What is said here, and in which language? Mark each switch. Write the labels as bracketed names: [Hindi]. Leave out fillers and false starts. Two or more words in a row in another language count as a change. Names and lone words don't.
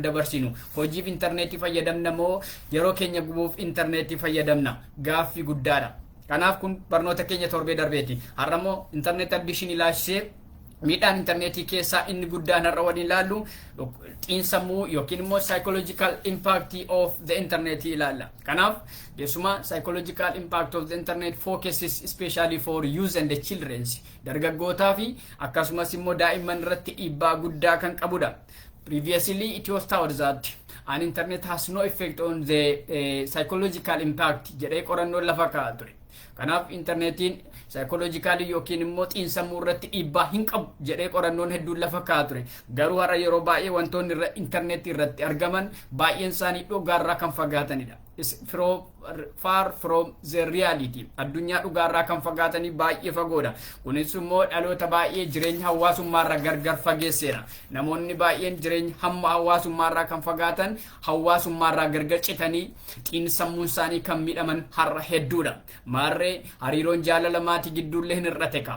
[Oromo] dabarsinu hojiif intarneetii fayyadamna moo yeroo keenya gubuuf intarneetii fayyadamna gaaffii guddaadha kanaaf kun barnoota keenya torbee darbeeti har'ammoo intarneet addiction ilaashee miidhaan intarneetii keessaa inni guddaan har'a waliin ilaallu xiinsammuu yookiin immoo [English] psychological impact of the internet [Oromo] ilaalla kanaaf keessumaa [English] psychological impact of the internet focuses especially for youth and the children [Oromo] dargaggootaa fi akkasumas immoo daa'imman irratti dhiibbaa guddaa kan qabudha. [English] Previously, it was thought that an internet has no effect on the psychological impact. [Oromo] Jedhee qorannoo lafa kaa'aa ture. Kanaaf internetiin psychologically yookiin immoo xiinsammuu irratti dhiibbaa hin qabu jedhee qorannoon hedduun lafa kaa'aa ture. Garuu har'a yeroo baay'ee wantoonni internetii irratti argaman baay'een isaanii dhugaarraa kan fagaatanidha. [English] Far from the reality. [Oromo] Addunyaa dhugaarraa kan fagaatanii baay'ee fagoodha. Kunis immoo dhaloota baay'ee jireenya hawaasummaarraa gargar fageesseera. Namoonni baay'een jireenya hamma hawaasummaarraa kan fagaatan hawaasummaarraa gargar citanii xiinsammuun isaanii kan miidhaman har'a hedduudha. Maarree hariiroon jaalala maatii gidduullee hin hir'ate qaba.